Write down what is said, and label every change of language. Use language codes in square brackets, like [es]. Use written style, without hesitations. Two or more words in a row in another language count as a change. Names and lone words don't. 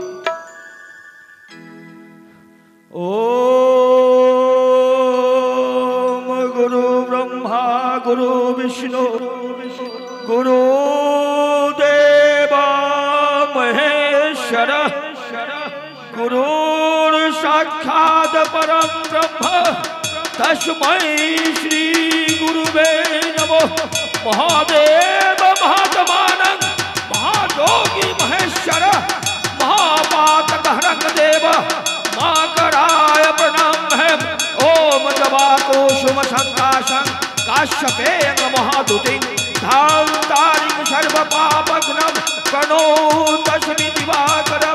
[sa] ওম গুরু ব্রহ্মা গুরু বিষ্ণু গুরু দেব মহেশ্বর গুরুর সাক্ষাৎ পরম ব্রহ্ম তস্मै শ্রী গুরুবে নমঃ। মহাদেব মহাত্মানং মহাযোগী মহেশ্বর महापातकहरं देव माकराय प्रणामः। ओम जवाकुसुम संकाशं काश्यपेय महादुतिं धान्तारिं सर्वपापघ्नं प्रणोतस्मि दिवाकरम्।